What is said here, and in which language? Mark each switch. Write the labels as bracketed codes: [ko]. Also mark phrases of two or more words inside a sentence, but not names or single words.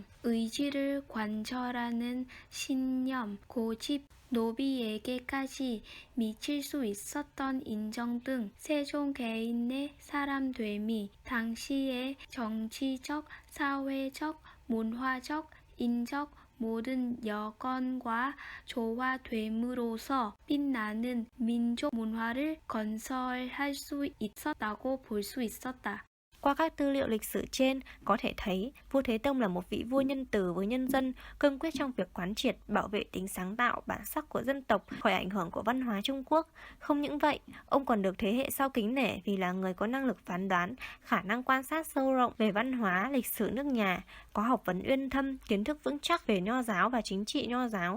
[ko] 의지를 관철하는 신념, 고집, 노비에게까지 미칠 수 있었던 인정 등 세종 개인의 사람됨이 당시의 정치적, 사회적, 문화적, 인적 모든 여건과 조화됨으로써 빛나는 민족 문화를 건설할 수 있었다고 볼 수 있었다. [vi] Qua các tư liệu lịch sử trên, có thể thấy vua Thế Tông là một vị vua nhân từ với nhân dân, cương quyết trong việc quán triệt, bảo vệ tính sáng tạo, bản sắc của dân tộc khỏi ảnh hưởng của văn hóa Trung Quốc. Không những vậy, ông còn được thế hệ sau kính nể vì là người có năng lực phán đoán, khả năng quan sát sâu rộng về văn hóa, lịch sử nước nhà, có học vấn uyên thâm, kiến thức vững chắc về nho giáo và chính trị nho giáo.